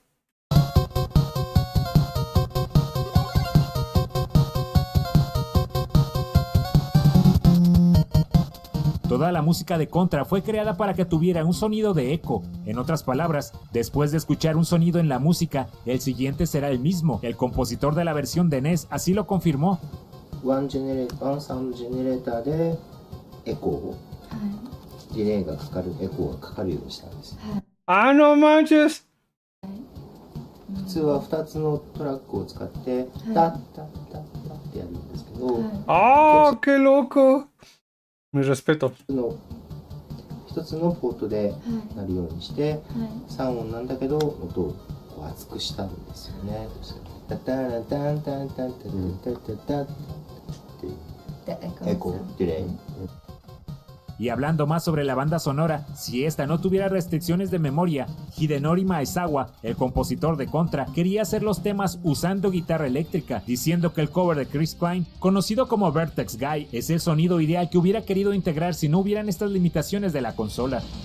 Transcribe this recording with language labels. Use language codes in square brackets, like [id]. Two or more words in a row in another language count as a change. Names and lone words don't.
[es] Toda la música de Contra fue creada para que tuviera un sonido de eco. En otras palabras, después de escuchar un sonido en la música, el siguiente será el mismo. El compositor de la versión de NES así lo confirmó. [en] One sound generator [ja] でエコーをディレイがかかるエコーがかかるようにしたんです。 [es] ¡Ah, no manches! [ja] 普通は2つのトラックを使ってタッタッタッタッってやるんですけど、 [es] ¡Oh, qué loco! Mi respeto. [ja] 一つのポートでなるようにして3音なんだけど音をこう厚くしたんですよね。タタラタンタンタンタンタンタンタンっていうエコーディレイ。 [es] Y hablando más sobre la banda sonora, si esta no tuviera restricciones de memoria, Hidenori Maezawa, el compositor de Contra, quería hacer los temas usando guitarra eléctrica, diciendo que el cover de Chris Klein, conocido como Vertex Guy, es el sonido ideal que hubiera querido integrar si no hubieran estas limitaciones de la consola.